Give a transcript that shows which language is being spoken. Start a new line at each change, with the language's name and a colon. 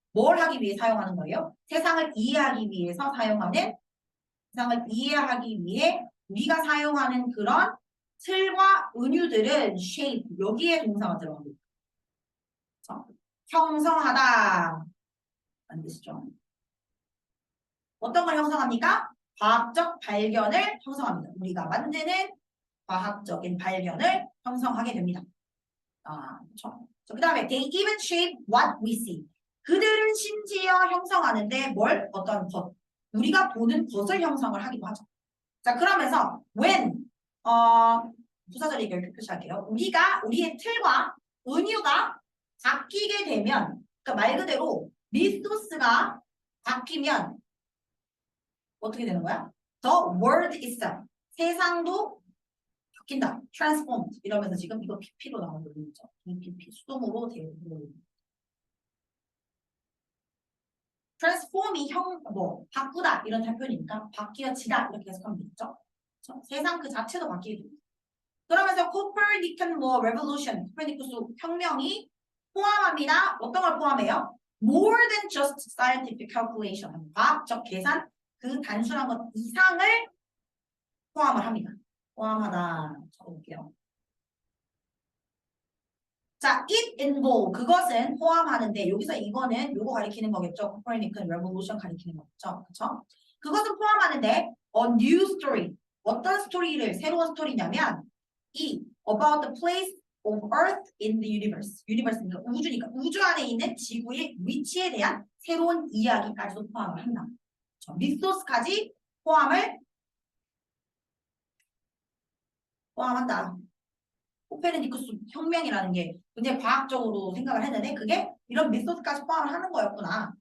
Korean: 뭘 하기 위해 사용하는 거예요? 세상을 이해하기 위해서 사용하는, 세상을 이해하기 위해 우리가 사용하는 그런 틀과 은유들은 shape, 여기에 동사가 들어갑니다. 그쵸? 형성하다. 라는 뜻이죠. 어떤 걸 형성합니까? 과학적 발견을 형성합니다. 우리가 만드는 과학적인 발견을 형성하게 됩니다. 그렇죠.
English: 그 다음에 they even shape what we see.
Korean: 그들은 심지어 형성하는데 어떤 것, 우리가 보는 것을 형성을 하기도 하죠. 자, 그러면서 when 부사절 이렇게 표시할게요. 우리의 틀과 은유가 바뀌게 되면, 그러니까 말 그대로 미토스가 바뀌면 어떻게 되는 거야?
English: The world itself. 세상도 바뀐다.
Korean: transformed 이러면서 지금 이거 PP로 나오는 거죠. EPP 수동으로 되어 있는 transform이 바꾸다 이런 표현이니까 바뀌어지다 이렇게 해석하면 되겠죠. 그렇죠? 세상 그 자체도 바뀌게 됩니다. 그러면서 Copernican revolution, 코페르니쿠스 혁명이 포함합니다. 어떤 걸 포함해요?
English: More than just scientific calculation.
Korean: 과학적 계산 그 단순한 것 이상을 포함을 합니다. 포함하다 적어볼게요. 자,
English: it involve
Korean: 그것은 포함하는데 여기서 이거는 요거 가리키는 거겠죠. Copernican revolution 가리키는 거겠죠. 그렇죠? 그것은 포함하는데
English: a new story
Korean: 어떤 스토리를 새로운 스토리냐면 이
English: about the place of Earth in the universe.
Korean: universe니까 우주니까 우주 안에 있는 지구의 위치에 대한 새로운 이야기까지도 포함을 한다. 미소스까지 포함한다. 코페르니쿠스 혁명이라는 게 굉장히 과학적으로 생각을 했는데 그게 이런 미소스까지 포함을 하는 거였구나.